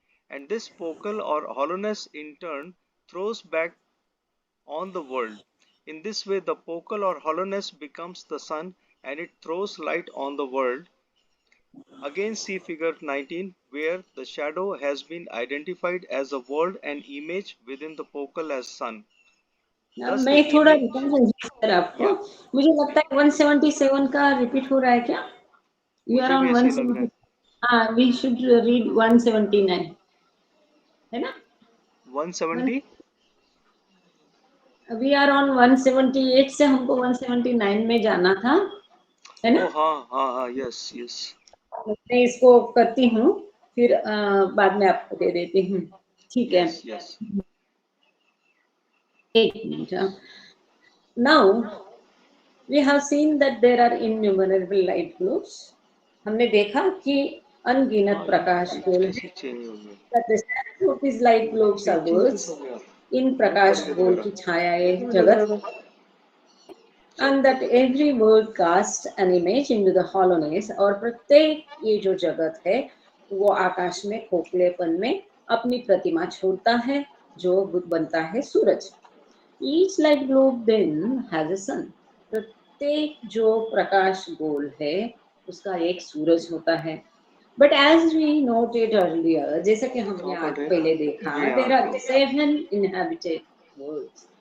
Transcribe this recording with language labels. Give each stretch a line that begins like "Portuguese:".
English: And this focal or hollowness in turn throws back on the world. In this way the focal or hollowness becomes the sun and it throws light on the world. Again see figure 19 where the shadow has been identified as a world and image within the focal as sun.
Hindi: अब मैं थोड़ा return समझी sir आपको, मुझे लगता है 177 का repeat हो रहा है क्या?
English: You are on 170. हाँ, we should read 179
Hindi: है ना?
English: 170 we are on
Hindi: 178 से हमको 179 में जाना था, है ना?
English: हाँ, yes yes.
Hindi: मैं इसको करती हूँ, फिर बाद में आपको दे देती हूँ, ठीक है?
English: Yes.
Hindi: एक minute.
English: Now we have seen that there are innumerable light globes.
Hindi: हमने देखा कि अनगिनत प्रकाश गोल हैं.
English: That the shadow of these light globes are worlds.
Hindi: इन प्रकाश गोल की छायाएं जगत,
English: and that every world casts an image into the hollowness.
Hindi: और प्रत्येक ये जो जगत है वो आकाश में खोखलेपन में अपनी प्रतिमा छोड़ता है जो बनता है सूरज.
English: Each light globe then has a sun.
Hindi: प्रत्येक जो प्रकाश गोल है उसका एक सूरज होता है.
English: But as we noted earlier,
Hindi: जैसा कि हमने आज पहले देखा,
English: there are 7 inhabited worlds.